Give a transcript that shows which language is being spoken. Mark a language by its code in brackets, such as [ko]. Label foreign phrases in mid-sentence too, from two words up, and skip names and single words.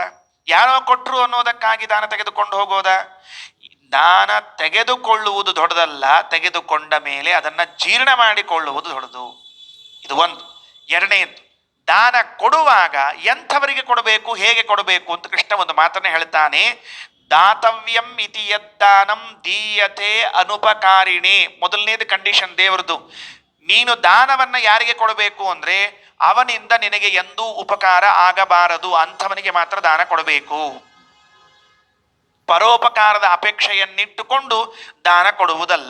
[kn] ಯಾರೋ ಕೊಟ್ಟರು ಅನ್ನೋದಕ್ಕಾಗಿ ದಾನ ತೆಗೆದುಕೊಂಡು ಹೋಗೋದ? ದಾನ ತೆಗೆದುಕೊಳ್ಳುವುದು ದೊಡ್ಡದಲ್ಲ, ತೆಗೆದುಕೊಂಡ ಮೇಲೆ ಅದನ್ನು ಜೀರ್ಣ ಮಾಡಿಕೊಳ್ಳುವುದು ದೊಡ್ಡದು. ಇದು ಒಂದು. ಎರಡನೇದು, ದಾನ ಕೊಡುವಾಗ ಎಂಥವರಿಗೆ ಕೊಡಬೇಕು, ಹೇಗೆ ಕೊಡಬೇಕು ಅಂತ ಕೃಷ್ಣ ಒಂದು ಮಾತನ್ನೇ ಹೇಳ್ತಾನೆ. [sa] ದಾತವ್ಯಂ ಇತಿ ಯದ್ದಾನಂ ದೀಯತೆ ಅನುಪಕಾರಿಣಿ. [kn] ಮೊದಲನೇದು ಕಂಡೀಷನ್ ದೇವರದು. ನೀನು ದಾನವನ್ನ ಯಾರಿಗೆ ಕೊಡಬೇಕು ಅಂದ್ರೆ, ಅವನಿಂದ ನಿನಗೆ ಎಂದೂ ಉಪಕಾರ ಆಗಬಾರದು, ಅಂಥವನಿಗೆ ಮಾತ್ರ ದಾನ ಕೊಡಬೇಕು. ಪರೋಪಕಾರದ ಅಪೇಕ್ಷೆಯನ್ನಿಟ್ಟುಕೊಂಡು ದಾನ ಕೊಡುವುದಲ್ಲ.